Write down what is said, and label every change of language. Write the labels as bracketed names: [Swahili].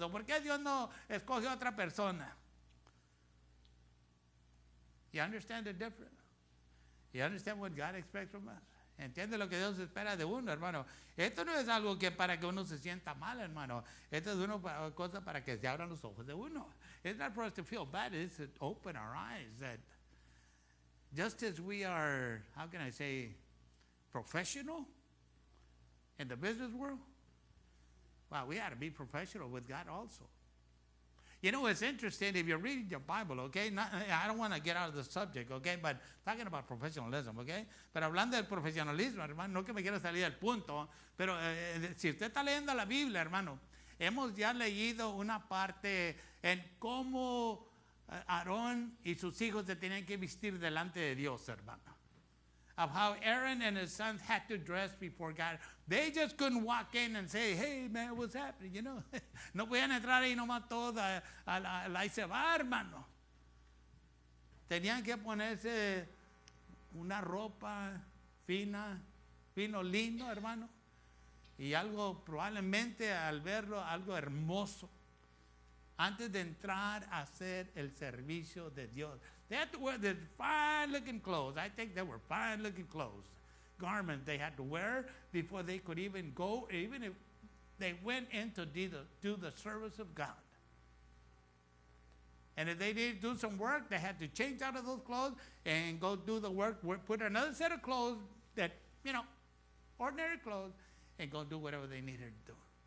[Spanish] ¿Por qué Dios no escoge a otra persona? [English] You understand the difference? You understand what God expects from us? [Spanish] ¿Entiende lo que Dios espera de uno, hermano? Esto no es algo que para que uno se sienta mal, hermano. Esto es una cosa para que se abran los ojos de uno. [English] It's not for us to feel bad. It's to open our eyes that just as we are, how can I say, professional in the business world, well, we ought to be professional with God also. You know, it's interesting if you're reading your Bible, okay? I don't want to get out of the subject, okay? But talking about professionalism, okay? [Spanish] Pero hablando del profesionalismo, hermano, no que me quiero salir del punto, pero si usted está leyendo la Biblia, hermano, hemos ya leído una parte en cómo Aarón y sus hijos se tenían que vestir delante de Dios, hermano. [English] Of how Aaron and his sons had to dress before God. They just couldn't walk in and say, hey, man, what's happening, you know. [Spanish] No podían entrar ahí nomás todos ahí se va, hermano. Tenían que ponerse una ropa fina, fino, lindo, hermano. Y algo, probablemente al verlo, algo hermoso. Antes de entrar a hacer el servicio de Dios. [English] They had to wear this fine-looking clothes. I think they were fine-looking clothes. Garments they had to wear before they could even go, even if they went in to do the service of God. And if they did do some work, they had to change out of those clothes and go do the work, put another set of clothes that, you know, ordinary clothes, and go do whatever they needed to do.